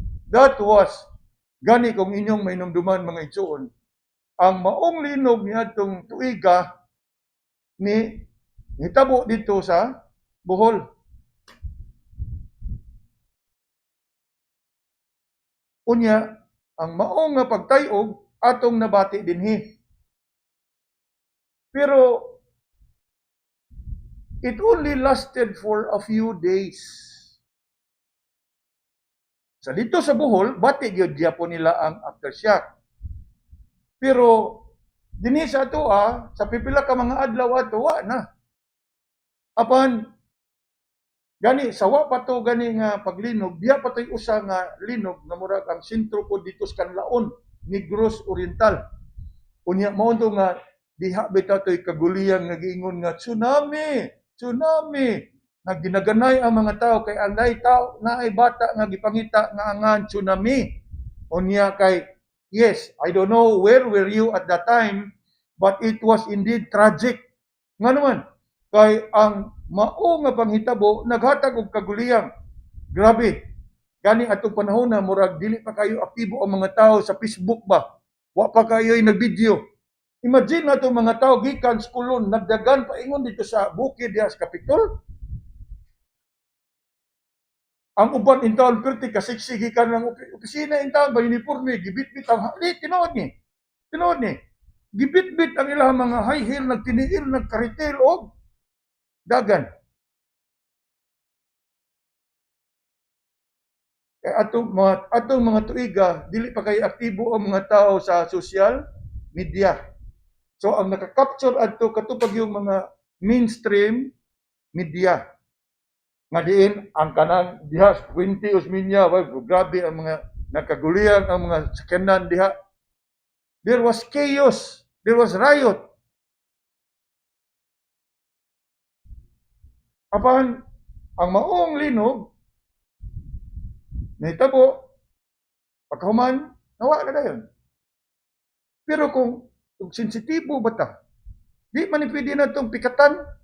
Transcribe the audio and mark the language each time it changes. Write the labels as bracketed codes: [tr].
[en] That was, [ceb] gani kung inyong mainumduman mga igsuon, ang maong linog ni atong tuiga ni hitabo dito sa Bohol. Unya, ang maong nga pagtayog atong nabati dinhi. [en] Pero it only lasted for a few days. [ceb] Sa dito sa Bohol, bati gyud gyapon nila ang aftershock. Pero dinhi sa ato sa pipila ka mga adlaw ato wa na. Apan gani sawa pa to gani nga paglinog, diya pa toy usa nga linog nga murag ang sentro po dito sa Kanlaon, Negros Oriental. Unya mao nga diha bitaw toy kaguliyan nga giingon nga tsunami. Nagdinaganay ang mga tao kay ang naay bata nga gipangita nga angan tsunami. [en] Unya kay yes, I don't know where were you at that time, but it was indeed tragic. [ceb] Nga naman, kay ang mao nga panghitabo naghatag og kaguliyang. Grabe. Gani atong panahon na murag dili pa kayo aktibo ang mga tao sa Facebook ba? Wa pa kayo'y nag-video. Imagine nato mga tao gikan sa kulon nagdagan paingon dito sa bukid diha sa Kapitol. Ang uban in taon perti kasiksigi ka ng opisina in taon ba uniforme gibitbit ang tinuod ni. Tinuod ni. Gibitbit ang ilang mga high heel nagtiniil nagkaritel og dagan. Atong mga tuiga dili pa kay aktibo ang mga tao sa social media. So ang naka-capture adto katupag yung mga mainstream media nga diin ang kanang diha 20 Osmeña, grabe ang mga nagkagulian ang mga sakyanan diha. [en] There was chaos, there was riot. [ceb] Apan ang maong linog nahitabo pagkahuman nawa na dayon. Pero kung sensitibo ba ta, di man pwede na itong pikatan.